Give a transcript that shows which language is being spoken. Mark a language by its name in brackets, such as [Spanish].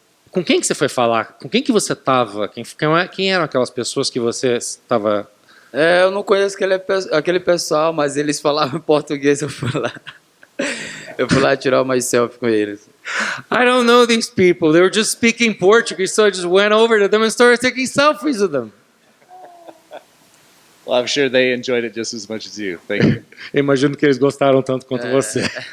[Portuguese] Com quem que você foi falar? Com quem que você estava? Quem eram aquelas pessoas que você estava... Eu não conheço aquele pessoal, mas eles falavam português, eu fui lá. Eu fui lá tirar uma selfie com eles. [English] I don't know these people. They were just speaking Portuguese, so I just went over to them and started taking selfies with them. Well, I'm sure they enjoyed it just as much as you. Thank you. [Portuguese] Eu imagino que eles gostaram tanto quanto você.